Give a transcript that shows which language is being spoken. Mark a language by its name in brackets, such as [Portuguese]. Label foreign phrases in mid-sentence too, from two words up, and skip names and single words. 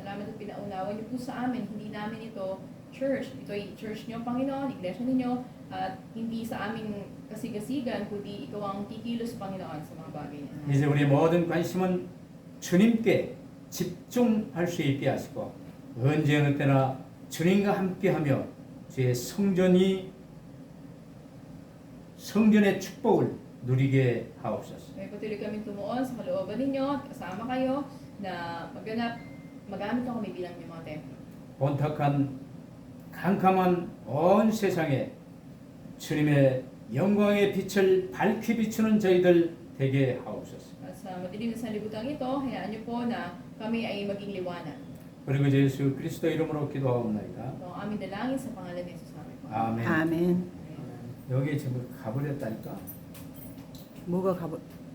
[Filipino] Salamat at pinaunawa niyo po sa amin. Hindi namin ito church. Ito'y church niyo, Panginoon, iglesia ninyo, at hindi sa aming kasigasigan, kundi ikaw ang kikilos, Panginoon, sa mga bagay na [Korean] 이제 우리 모든 관심은 주님께 집중할 수 있게 하시고 언제 어느 때나 주님과 함께하며 주의 성전의 축복을 누리게 하옵소서. [Filipino] May patuloy kami tumuon sa kalooban ninyo at kasama kayo na magamit ko kami bilang inyong mga templo. [Korean] 온탁한 캄캄한 온 세상에 주님의 영광의 빛을 밝히 비추는 저희들 되게 하옵소서. [Filipino] At sa madilim na sanlibutan ito, hayaan niyo po na kami ay maging liwanag. [Korean] 그리고 예수 그리스도 이름으로 기도하옵나이다. [Filipino] Ito ang aming dalangin sa pangalan ni Jesus namin. [Korean] 아멘. 아멘. 여기 지금 가버렸다니까. 뭐가 가버?